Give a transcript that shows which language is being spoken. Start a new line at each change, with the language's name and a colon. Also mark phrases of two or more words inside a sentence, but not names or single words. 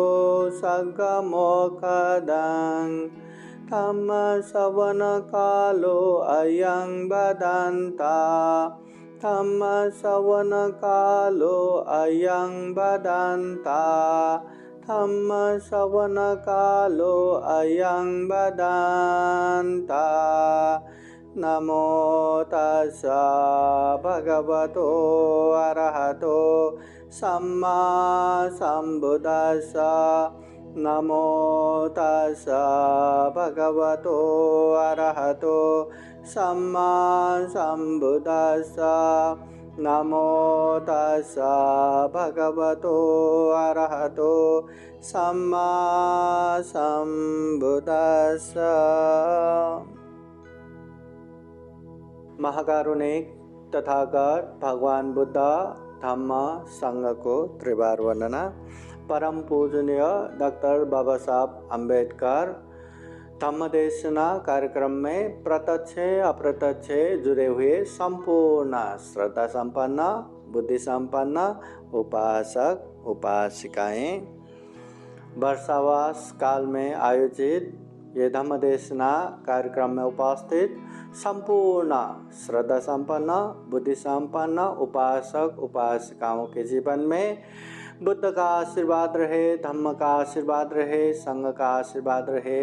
Pali: सद्गमोक्षदं धम्मश्रवणकालो अयं वदन्ता धम्मश्रवणकालो अयं वदन्ता धम्मश्रवणकालो अयं वदन्ता नमो तस्सा भगवतो अरहतो सम्मा सम्बुद्दस्सा नमो तस्सा भगवतो अरहतो सम्मा सम्बुद्दस्सा नमो तस्सा भगवतो अरहतो सम्मा सम्बुद्दस्सा।
Hindi: महाकारुणिक तथागत भगवान बुद्ध धम्म संघ को त्रिवार वंदना। परम पूजनीय डॉक्टर बाबा साहब अम्बेडकर धम्म देशना कार्यक्रम में प्रत्यक्ष अप्रत्यक्ष जुड़े हुए संपूर्ण श्रद्धा संपन्न बुद्धि संपन्न उपासक उपासिकाएं, वर्षावास काल में आयोजित ये धम्म देशना कार्यक्रम में उपस्थित संपूर्ण श्रद्धा संपन्न बुद्धि संपन्न उपासक उपासिकाओं के जीवन में बुद्ध का आशीर्वाद रहे, धम्म का आशीर्वाद रहे, संघ का आशीर्वाद रहे।